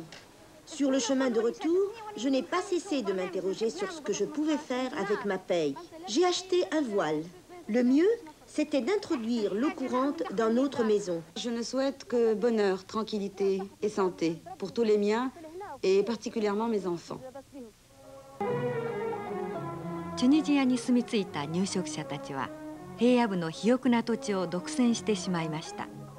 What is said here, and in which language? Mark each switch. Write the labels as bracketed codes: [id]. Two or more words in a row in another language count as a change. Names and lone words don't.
[fr] Sur le chemin de retour, je n'ai pas cessé de m'interroger sur ce que je pouvais faire avec ma paye. J'ai acheté un voile. Le mieux, c'était d'introduire l'eau courante dans notre maison. Je ne souhaite que bonheur, tranquillité et santé pour tous les miens et particulièrement mes enfants. [ja] チュニジアに住み着いた入植者たちは平野部の肥沃な土地を独占してしまいました。